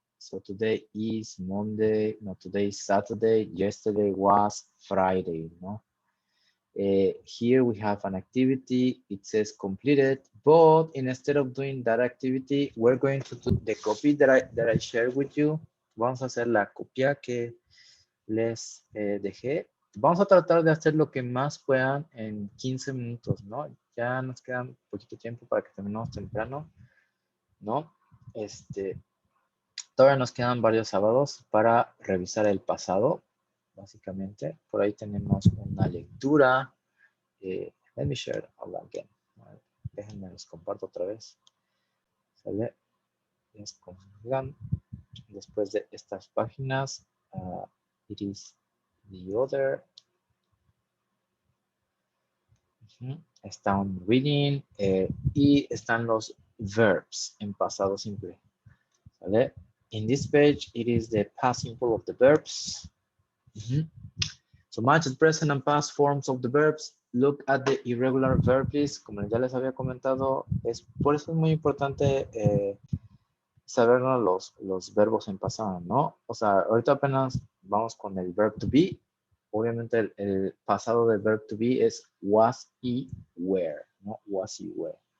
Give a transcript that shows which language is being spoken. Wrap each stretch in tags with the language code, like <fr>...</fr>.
<en>So today is Monday. No, today is Saturday. Yesterday was Friday. No. Here we have an activity. It says completed, but instead of doing that activity, we're going to do the copy that I shared with you.</en> <es>Vamos a hacer la copia que les dejé. Vamos a tratar de hacer lo que más puedan en 15 minutos, ¿no? Ya nos queda un poquito tiempo para que terminemos temprano, ¿no? Todavía nos quedan varios sábados para revisar el pasado, básicamente. Por ahí tenemos una lectura.</es> <en>Let me share again.</en> <es>Déjenme les comparto otra vez. ¿Sale? Les confirman. Después de estas páginas,</es> <en>it is the other.</en> <es>Está un reading y están los verbs en pasado simple. ¿Vale?</es> <en>In this page, it is the past simple of the verbs. So match the present and past forms of the verbs. Look at the irregular verb, please.</en> <es>Como ya les había comentado, por eso es muy importante sabernos los verbos en pasado, ¿no? O sea, ahorita apenas vamos con el verb to be. Obviamente el pasado del verb to be es was y were, ¿no? Was y were.</es>